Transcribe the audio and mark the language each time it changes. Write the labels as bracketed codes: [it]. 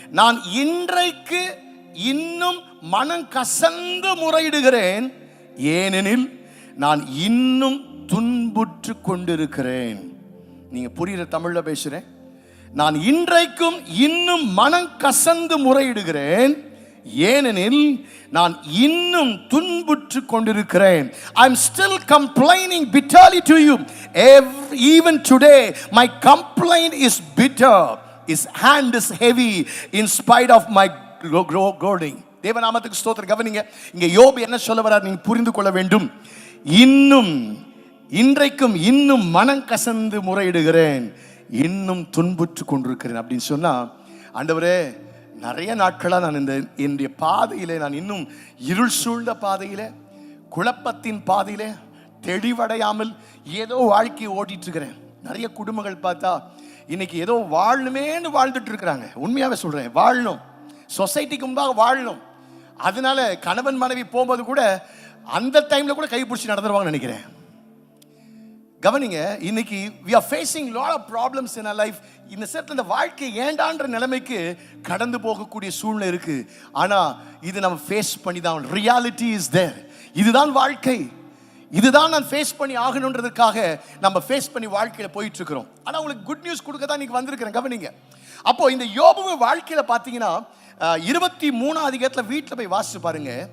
[ta] நான் இன்றைக்கு இன்னும் மனம் கசந்து முறையிடுகிறேன், ஏனெனில் நான் இன்னும் துன்புற்று கொண்டிருக்கிறேன். நீங்க புரியுற தமிழ்ல பேசுறேன். நான் இன்றைக்கும் இன்னும் மனம் கசந்து முறையிடுகிறேன், ஏனெனில் நான் இன்னும் துன்புற்று கொண்டிருக்கிறேன். [en] I am still complaining bitterly to you. Even today my complaint is bitter. His hand is heavy in spite of my groaning. [ta] தேவநாமத்துக்கு ஸ்தோத்திரம். கவனிங்க, இங்க யோபு என்ன சொல்ல வரார் நீங்க புரிந்து கொள்ள வேண்டும். இன்னும் இன்றைக்கும் இன்னும் மனம் கசந்து முறையிடுகிறேன், இன்னும் துன்புற்று கொண்டிருக்கிறேன் அப்படின்னு சொன்னா, ஆண்டவரே நிறைய நாட்களா நான் என்னுடைய பாதையிலே நான் இன்னும் இருள் சூழ்ந்த பாதையிலே, குழப்பத்தின் பாதையிலே, தெளிவடையாமல் ஏதோ வாழ்க்கையை ஓட்டிட்டு இருக்கிறேன். நிறைய குடும்பங்கள் பார்த்தா இன்னைக்கு ஏதோ வாழணுமேன்னு வாழ்ந்துட்டு இருக்கிறாங்க. உண்மையாவே சொல்றேன், வாழணும், சொசைட்டிக்கு முன்பாக வாழணும். அதனால கணவன் மனைவி போகும்போது கூட அந்த டைம்ல கூட கைப்பிடிச்சி நடந்துருவாங்க நினைக்கிறேன். கவனிங்க, இன்னைக்கு [en] we are facing lot of problems in our life. [ta] இந்த நேரத்துல இந்த வாழ்க்கை ஏண்டான்ற நிலைமைக்கு கடந்து போகக்கூடிய சூழ்நிலை இருக்கு. ஆனா இது நம்ம ஃபேஸ் பண்ணி தான், ரியாலிட்டி இஸ் தேர். இதுதான் வாழ்க்கை, இதுதான் நான் ஃபேஸ் பண்ணி ஆகணுன்றதுக்காக நம்ம ஃபேஸ் பண்ணி வாழ்க்கையில போயிட்டு இருக்கிறோம். ஆனா உங்களுக்கு குட் நியூஸ் கொடுக்க தான் இன்னைக்கு வந்திருக்கிறேன். கவனிங்க, அப்போ இந்த யோபு வாழ்க்கையில பாத்தீங்கன்னா 23ஆம் அதிகாரத்தில் வீட்டில் போய் வாசிச்சு பாருங்க.